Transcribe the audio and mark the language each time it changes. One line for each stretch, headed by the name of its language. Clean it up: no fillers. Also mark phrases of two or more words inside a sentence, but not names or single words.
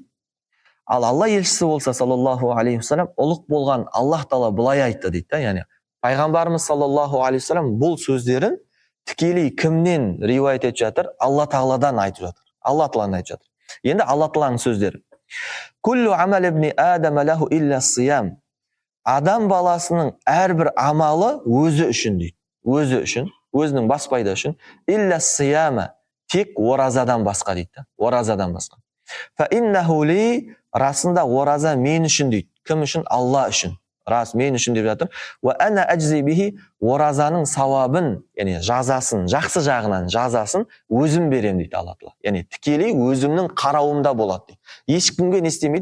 Kazakh: Ал Алла елшісі болса
Arabic: صلى الله عليه وسلم
Kazakh: ұлық болған Аллах Тағала бұлай айтты дейді. Яғни пайғамбарымыз
Arabic: صلى الله عليه وسلم
Kazakh: бұл сөздерін тікелей кімнен риуаят етіп жатыр? Алла Тағаладан айтып жатыр. Алла Тағаладан айтып жатыр. Енді Алла Тағаланың сөздері.
Arabic: كل عمل ابن آدم له إلا الصيام.
Kazakh: Адам баласының әрбір амалы өзі үшін дейді. Өзі үшін, өзінің бас пайда үшін.
Arabic: إلا الصيام.
Kazakh: Тек оразадан басқа дейді. Оразадан басқа.
Arabic: فإنه لي,
Kazakh: расында ораза мен үшін дейді. Кім үшін? Алла үшін. Рас мен үшін деп жатыр.
Arabic: وأنا أجزي به,
Kazakh: оразаның сауабын, яғни жазасын, жақсы жағынан жазасын өзім берем дейді Алла Тағала. Яғни тікелей өзімнің қарауымда болады дейді. Ешкімге не істемейді.